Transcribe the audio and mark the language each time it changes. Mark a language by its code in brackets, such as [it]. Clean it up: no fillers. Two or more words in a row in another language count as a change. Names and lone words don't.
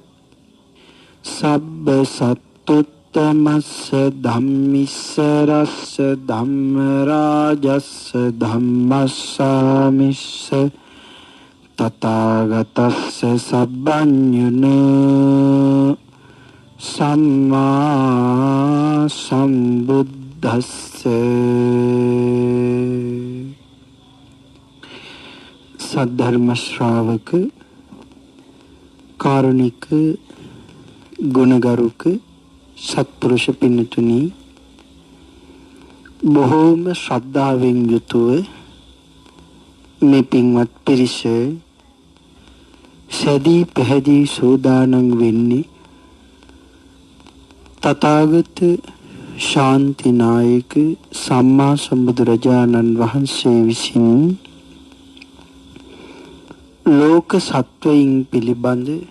[pi] සබ්බ සත්තුත්තමස්ස ධම්මිස්සරස්ස ධම්මරාජස්ස ධම්මස්සාමිස්ස තථාගතස්ස සබ්බඤුනෝ සම්මා සම්බුද්දස්ස. [si] සද්ධර්ම ශ්‍රාවක කාරුණික ගුණගරුක සත්පුරුෂ පින්තුනි, බොහෝම ශ්‍රද්ධාවෙන් යුතුව මේ පින්වත් පිරිස සැදී පැහැදී සෝදානම් වෙන්නේ තථාගත ශාන්තිනායක සම්මා සම්බුදුරජාණන් වහන්සේ විසින් ලෝක සත්වයින් පිළිබඳ